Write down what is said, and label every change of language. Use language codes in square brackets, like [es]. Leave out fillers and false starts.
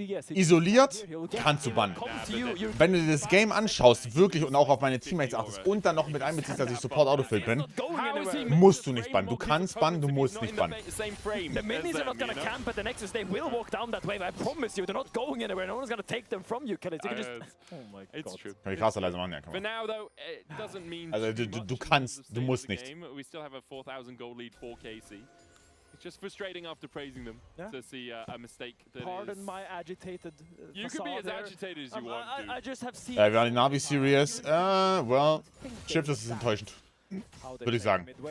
[de] isoliert, kannst du bannen. Wenn du dir das Game anschaust, wirklich, und auch auf meine Teammates achtest und dann noch mit einbeziehst, dass ich Support Autofill bin, musst du nicht bannen. Du kannst bannen, du musst nicht bannen. [en] The minions are not gonna camp at the Nexus. They will walk down that wave. I promise you. They're not going anywhere. No one's gonna take them from you, Kelly. You can just... Oh my God. [de] Kann ich Caster leise machen? Ja, kann man. Also du kannst, du musst nicht. [en] We still have a 4,000 gold lead for KC. It's just frustrating after praising them to see a mistake that Pardon my agitated You can be as agitated as you want to. I just have seen... [de] Wir haben die Navi Series. Well, Shift ist enttäuschend. Würde ich sagen.